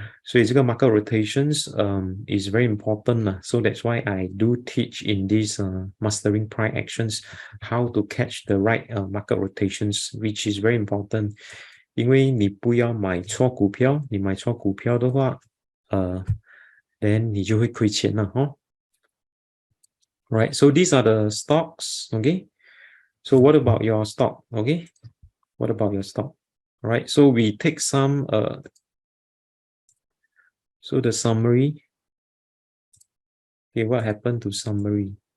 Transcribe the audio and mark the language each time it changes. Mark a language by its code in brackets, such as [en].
[zh] 所以这个 [en] market rotations is very important so that's why I do teach in these mastering price actions how to catch the right market rotations, which is very important. [zh] 因为你不要买错股票，你买错股票的话 [en] then [zh] 你就会亏钱了哦。 [en] Right, so these are the stocks, okay? So what about your stock, okay? What about your stock? All right, so we take some so the summary. Okay, what happened to summary?